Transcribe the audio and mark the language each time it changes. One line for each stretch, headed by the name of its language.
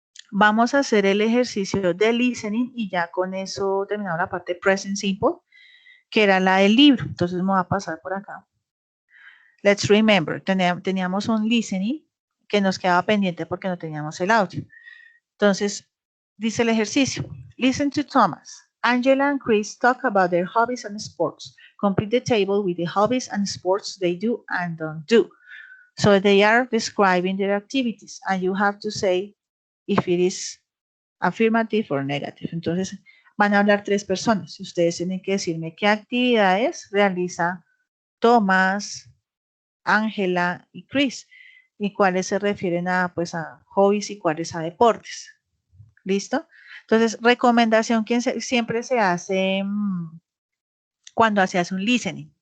Spanish: Vamos a hacer el ejercicio de listening y ya con eso terminamos la parte present simple, que era la del libro. Entonces me voy a pasar por acá.
English: Let's remember,
Spanish: teníamos un listening que nos quedaba pendiente porque no teníamos el audio. Entonces, dice el ejercicio.
English: Listen to Thomas. Angela and Chris talk about their hobbies and sports. Complete the table with the hobbies and sports they do and don't do. So they are describing their activities and you have to say if it is affirmative or negative.
Spanish: Entonces, van a hablar 3 personas. Ustedes tienen que decirme qué actividades realiza Thomas, Angela y Chris y cuáles se refieren a, pues, a hobbies y cuáles a deportes. ¿Listo? Entonces, recomendación que siempre se hace cuando se hace un listening.